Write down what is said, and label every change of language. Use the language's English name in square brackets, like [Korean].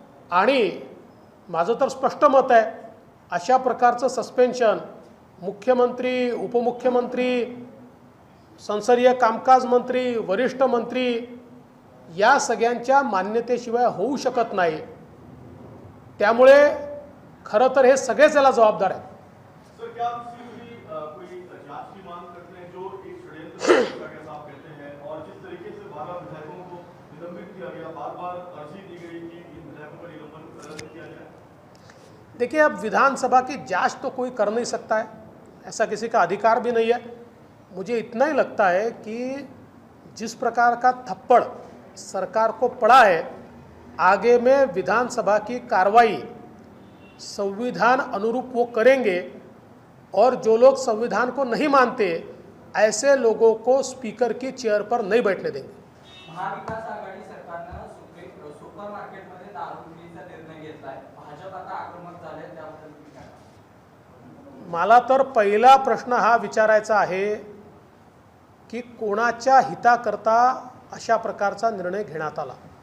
[Marathi] आणि माझं तर स्पष्ट मत आहे अशा प्रकारचं सस्पेन्शन मुख्यमंत्री, उपमुख्यमंत्री, संसदीय कामकाज मंत्री, वरिष्ठ मंत्री या सगळ्यांच्या मान्यतेशिवाय होऊ शकत नाही। त्यामुळे खरं तर हे सगळेच याला जबाबदार आहेत। [Hindi] सर, क्या आप कोई जांच की मांग करते हैं जो एक षड्यंत्र का जैसा आप कहते हैं और जिस तरीके से 12 विधायकों को निलंबित किया गया, बार-बार अर्जी दी गई कि इन विधायकों का निलंबन रद्द किया जाए? देखिए, अब विधानसभा की जांच तो कोई कर नहीं सकता है, ऐसा किसी का अधिकार भी नहीं है। मुझे इतना ही लगता है कि जिस प्रकार का थप्पड़ सरकार को पड़ा है, आगे में विधानसभा की कार्रवाई संविधान अनुरूप वो करेंगे और जो लोग संविधान को नहीं मानते ऐसे लोगों को स्पीकर की चेयर पर नहीं बैठने देंगे। [Marathi] महाविकास आघाडी सरकारनं सुपर मार्केटमध्ये दारू विक्रीचा निर्णय घेतलाय, भाजप आता आक्रमक झाले, त्याबद्दल तुम्ही काय सांगाल? मला तर पहिला प्रश्न हा विचारायचा आहे की कोणाच्या हिताकरता अशा प्रकारचा निर्णय घेण्यात आला।